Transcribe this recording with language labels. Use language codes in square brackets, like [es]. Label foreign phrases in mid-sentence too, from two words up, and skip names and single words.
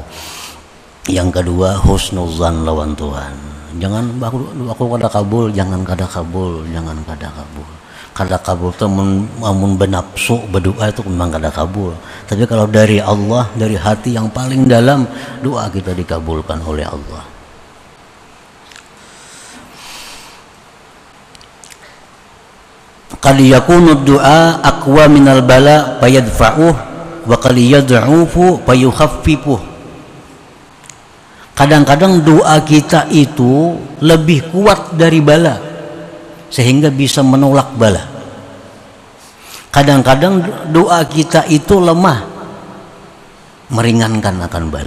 [bjn] Yang kedua husnuzan lawan Tuhan. Jangan aku kada kabul, jangan kada kabul. Kada kabul itu amun benapsu berdoa itu memang kada kabul. Tapi kalau dari Allah, dari hati yang paling dalam, doa kita dikabulkan oleh Allah. [ar] قد يكون الدعاء أقوى من البلاء فيدفعه وقد يضعف فيخففه. [bjn] Kadang-kadang doa kita itu lebih kuat dari bala sehingga bisa menolak bala. Kadang-kadang doa kita itu lemah meringankan akan bala.